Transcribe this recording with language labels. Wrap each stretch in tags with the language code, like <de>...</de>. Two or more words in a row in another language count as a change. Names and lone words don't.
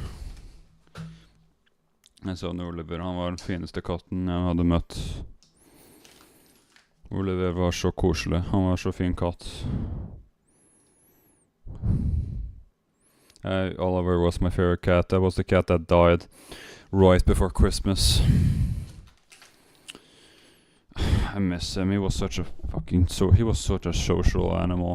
<no>Han var den fineste katten jeg hadde møtt. Oliver var så koselig. Han var så fin katt.</no> <en>Oliver was my favorite cat. That was the cat that died right before Christmas. I miss him. He was such a social animal.</en>